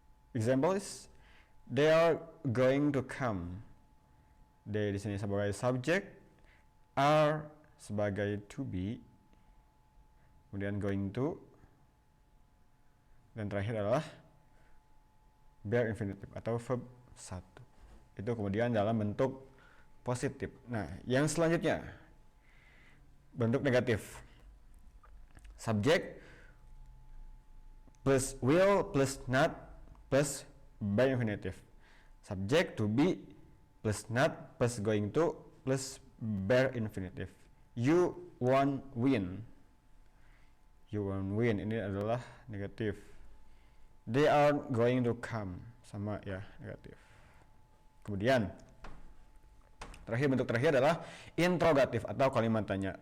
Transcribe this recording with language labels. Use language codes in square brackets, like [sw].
[en] Example is they are going to come. [id] They di sini sebagai subject, are sebagai to be, kemudian going to, dan terakhir adalah bare infinitive atau verb 1. Itu kemudian dalam bentuk positif. Nah, yang selanjutnya bentuk negatif. [en] Subject plus will plus not plus bare infinitive. Subject to be plus not plus going to plus bare infinitive. You won't win. You won't win [id] ini adalah negatif. [en] They are going to come, [id] sama ya, negatif. Kemudian bentuk terakhir adalah interrogatif atau kalimat tanya.